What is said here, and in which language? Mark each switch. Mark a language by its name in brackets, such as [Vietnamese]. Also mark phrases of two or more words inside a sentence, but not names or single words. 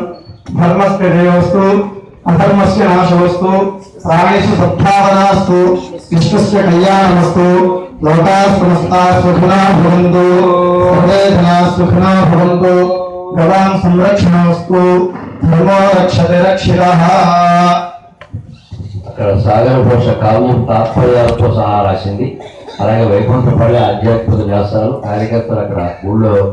[Sanskrit] धर्मस्य जयोस्तु अधर्मस्य नाशोस्तु। प्राणेषु सद्भावनास्तु। विश्वस्य कल्याणमस्तु। लोकाः समस्ताः सुखिनः भवन्तु। सर्वे जनाः सुखिनः भवन्तु। गवां संरक्षणमस्तु। धर्मो रक्षते रक्षितः। [Telugu] అక్కడ సాగర భాష కావ్యం తాత్పర్యాలతో సహా రాసింది. అలాగే వైకుంఠపల్లి ఆధ్యాత్మిక వ్యాసాలు కార్యకర్తలు అక్కడ ఊళ్ళో